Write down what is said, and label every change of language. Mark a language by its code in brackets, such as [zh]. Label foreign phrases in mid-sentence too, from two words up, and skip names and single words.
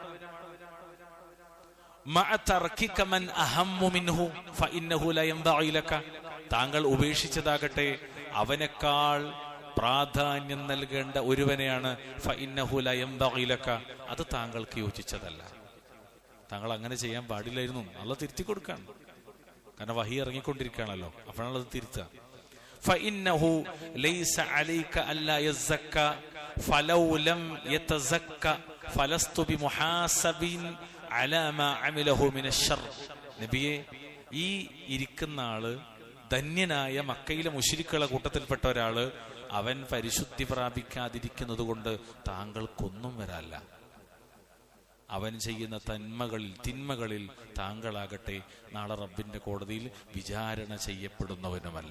[ml] താങ്കൾ ഉപേക്ഷിച്ചതാകട്ടെ അവനേക്കാൾ പ്രാധാന്യം നൽകേണ്ട ഒരുവനെയാണ്. അത് താങ്കൾക്ക് യോജിച്ചതല്ല. താങ്കൾ അങ്ങനെ ചെയ്യാൻ പാടില്ലായിരുന്നു. അള്ളാഹ് തിരുത്തി കൊടുക്കാൻ, കാരണം വഹി ഇറങ്ങിക്കൊണ്ടിരിക്കുകയാണല്ലോ, അപ്പോഴാണ് അത് തിരുത്തുക. [ar] فإنه ليس عليك ألا يزكى فلو لم يتزكى فلست بمحاسب على ما عمله من الشر. [ml] നബിയെ, ഈ ഇരിക്കുന്ന ആള് ധന്യനായ മക്കയിലെ മുശ്രിക്കുകളുടെ കൂട്ടത്തിൽപ്പെട്ട ഒരാള്, അവൻ പരിശുദ്ധി പ്രാപിക്കാതിരിക്കുന്നത് കൊണ്ട് താങ്കൾക്കൊന്നും വരാല്ല. അവൻ ചെയ്യുന്ന തിന്മകളിൽ താങ്കളാകട്ടെ നാളെ റബ്ബിന്റെ കോടതിയിൽ വിചാരണ ചെയ്യപ്പെടുന്നവനുമല്ല.